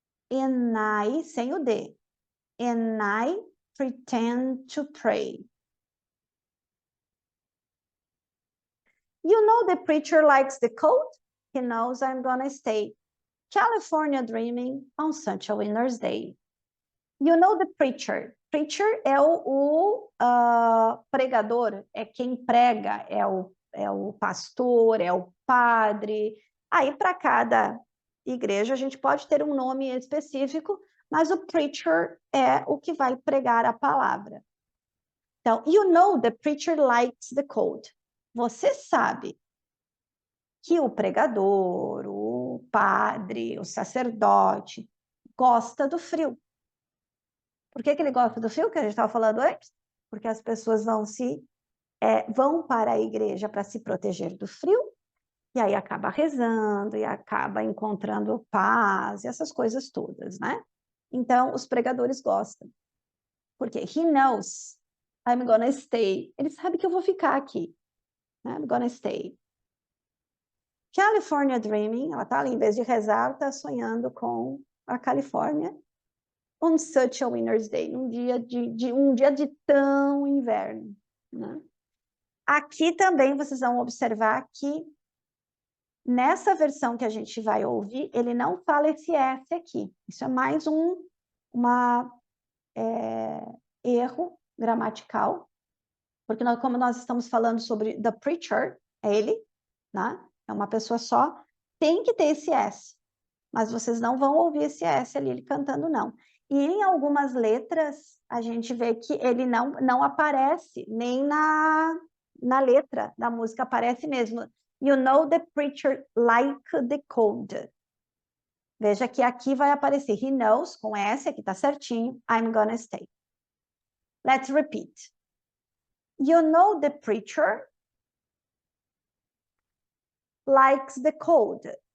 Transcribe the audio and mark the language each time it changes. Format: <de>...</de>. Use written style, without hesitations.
<en>And I,</en> <pt>sem o D.</pt> <en>And I pretend to pray. You know the preacher likes the cold? He knows I'm gonna stay. California dreaming on such a winter's day. You know the preacher.</en> <pt>Preacher é o pregador, é quem prega, é o pastor, é o padre. Aí, para cada igreja, a gente pode ter um nome específico, mas o preacher é o que vai pregar a palavra.</pt> <en>Então, you know the preacher likes the cold.</en> <pt>Você sabe que o pregador, o padre, o sacerdote gosta do frio. Por que ele gosta do frio, que a gente estava falando antes? Porque as pessoas vão se vão para a igreja para se proteger do frio, e aí acaba rezando, e acaba encontrando paz, e essas coisas todas, né? Então, os pregadores gostam.</pt> <en>Porque he knows I'm gonna stay.</en> <pt>Ele sabe que eu vou ficar aqui. Né?</pt> <en>I'm gonna stay.</en> <pt>California Dreaming, ela tá ali, em vez de rezar, tá sonhando com a Califórnia.</pt> <en>On such a winter's day,</en> <pt>um dia de tão inverno. Né? Aqui também vocês vão observar que nessa versão que a gente vai ouvir, ele não fala esse S aqui. Isso é mais um erro gramatical, porque como nós estamos falando sobre the preacher, é ele, né? É uma pessoa só, tem que ter esse S, mas vocês não vão ouvir esse S ali, ele cantando, não. E em algumas letras, a gente vê que ele não aparece, nem na letra da música aparece mesmo.</pt> <en>You know the preacher like the cold.</en> <pt>Veja que aqui vai aparecer</pt> <en>he knows,</en> <pt>com S, aqui tá certinho,</pt> <en>I'm gonna stay. Let's repeat. You know the preacher likes the cold.</en>